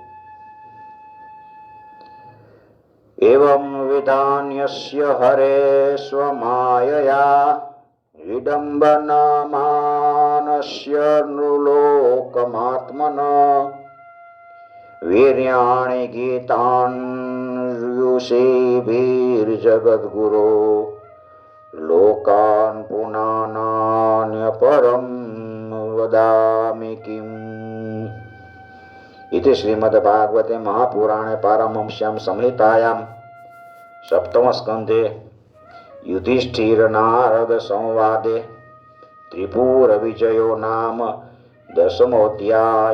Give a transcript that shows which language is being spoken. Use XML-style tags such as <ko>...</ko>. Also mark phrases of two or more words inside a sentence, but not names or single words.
<sa>એવં વિધાન્યસ્ય હરે સ્વમાયયા વિડંબનમાનસ્ય નૃલોકમાત્મન વીર્યાણિ ગીતાન્યુષેભીર્જગદ્ગુરો લોકાન પુનાનાન્ય પરમ વદામિ કિમ. इति श्रीमद्भागवते महापुराणे पारमहंस्यां संहितायां सप्तमस्कन्धे युधिष्ठिरनारद संवादे त्रिपुरविजयो नाम 10मोऽध्याय.</sa>